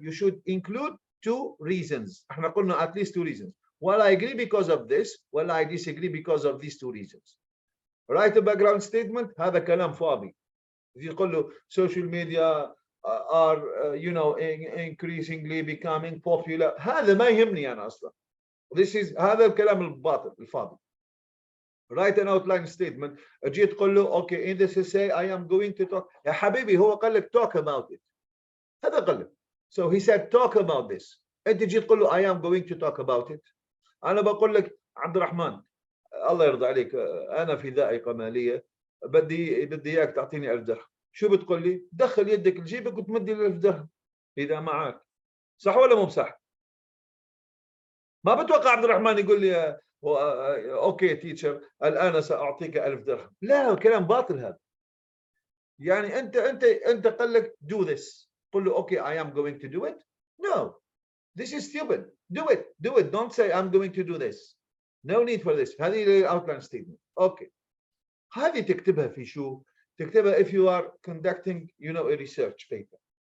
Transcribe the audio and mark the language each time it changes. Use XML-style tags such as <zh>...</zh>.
<en>You should include 2 reasons.</en> <ar>احنا قلنا</ar> <en>at least 2 reasons. Well, I agree because of this. Well, I disagree because of these 2 reasons. Write a background statement.</en> <ar>هذا كلام فاضي. يقول له</ar> <en>social media are increasingly becoming popular.</en> <ar>هذا ما يهمني أنا أصلا. هذا الكلام الباطل الفاضي.</ar> <en>Write an outline statement.</en> <ar>جيت تقول له</ar> <en>okay, in this essay I am going to talk.</en> <ar>يا حبيبي هو قال لك</ar> <en>talk about it.</en> <ar>هذا قال لك.</ar> <en>So he said talk about this.</en> <ar>أنت جيت تقول له</ar> <en>I am going to talk about it.</en> <ar>أنا بقول لك عبد الرحمن الله يرضى عليك انا في ذائقه ماليه بدي اياك تعطيني 1000 درهم، شو بتقول لي؟ دخل يدك لجيبك وتمدي ال 1000 درهم اذا معك، صح ولا مو بصح؟ ما بتوقع عبد الرحمن يقول لي اوكي تيتشر الان ساعطيك 1000 درهم، لا كلام باطل هذا. يعني انت قال لك</ar> <en>do this،</en> <ar>قل له اوكي</ar> <en>I am going to do it. No, this is stupid. Do it. Don't say I'm going to do this. No need for this.</en> <ar>هذه</ar> <en>outline statement.</en> <ar>اوكي. هذه تكتبها في شو؟ تكتبها</ar> <en>if you are conducting a research paper.</en>